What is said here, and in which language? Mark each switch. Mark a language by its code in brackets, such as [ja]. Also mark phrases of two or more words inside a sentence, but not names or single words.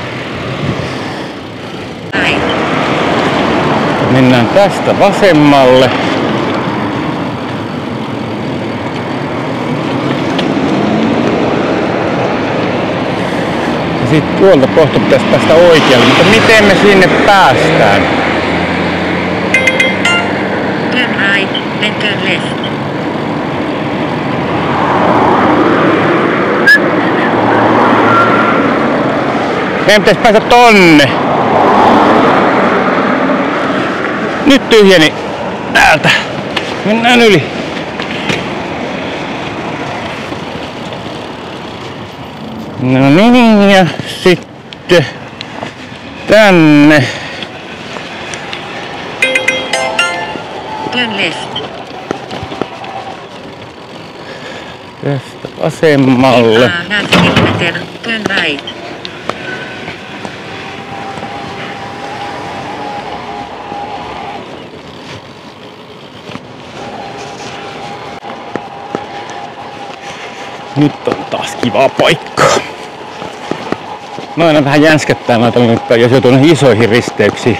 [fi] Mennään tästä vasemmalle. Ja sitten tuolta kohta pitäisi päästä oikealle, mutta miten me sinne päästään? [en] Turn right, then turn left. [fi] Meidän pitäisi päästä tonne. Nyt tyhjeni täältä. Mennään yli. No niin, ja sitten tänne. [en] Turn left. [fi] Tästä vasemmalle. [en] Näet kilometer, turn right. [fi] Nyt on taas kiva paikka. Noina vähän jänskättää noita nyt, jos joutuu isoihin risteyksiin.